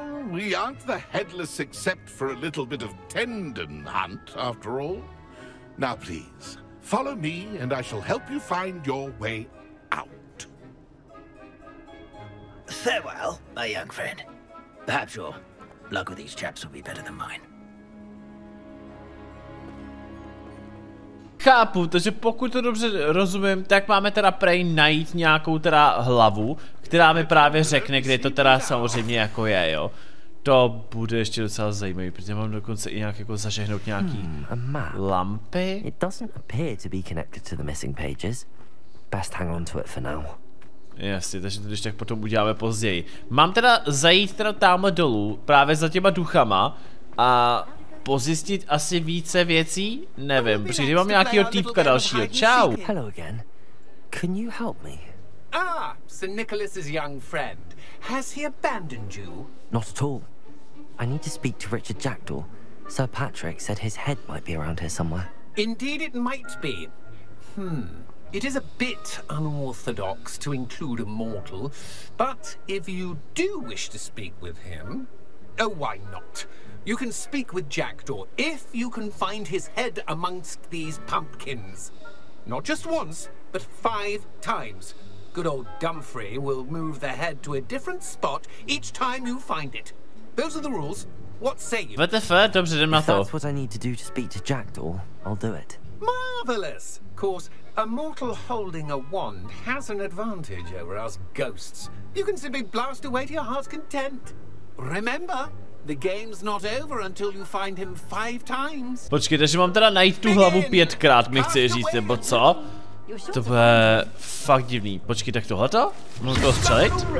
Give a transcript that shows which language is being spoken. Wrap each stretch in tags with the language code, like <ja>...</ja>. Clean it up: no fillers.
<en>we aren't the headless except for a little bit of tendon hunt, after all. Now, please, follow me, and I shall help you find your way out. Farewell, my young friend. Perhaps your luck with these chaps will be better than mine.</en> <cs>Chápu, takže pokud to dobře rozumím, tak máme teda prej najít nějakou teda hlavu, která mi právě řekne, kde to teda samozřejmě jako je, jo. To bude ještě docela zajímavý, protože mám dokonce i nějak jako zažehnout nějaký lampy.</cs> <en>It doesn't appear to be connected to the missing pages. Best hang on to it for now.</en> <cs>Jasně, takže to když tak potom uděláme později. Mám teda zajít teda tamhle dolů, právě za těma duchama a pozjistit asi více věcí? Nevím, protože mám nějakýho týpka dalšího. Čau!</cs> <en>Hello again. Can you help me? Ah, Sir Nicholas's young friend. Has he abandoned you? Not at all. I need to speak to Richard Jackdaw. Sir Patrick said his head might be around here somewhere. Indeed it might be. It is a bit unorthodox to include a mortal, but if you do wish to speak with him, oh, why not? You can speak with Jackdaw if you can find his head amongst these pumpkins. Not just once, but 5 times. Good old Dumfrey will move the head to a different spot each time you find it. Those are the rules. What say you?</en> <cs>WTF, dobře, jdem na</cs> <en>If</en> <cs>to.</cs> <en>that's what I need to do to speak to Jackdaw, I'll do it. Marvelous! Of course, a mortal holding a wand has an advantage over us ghosts. You can simply blast away to your heart's content. Remember, the game's not over until you find him 5 times.</en> <cs>Počkej, takže mám teda najít tu hlavu 5krát, mi chci říct, nebo co? To bude fakt divný. Počkej, tak tohleto? Můžu to střelit?</cs>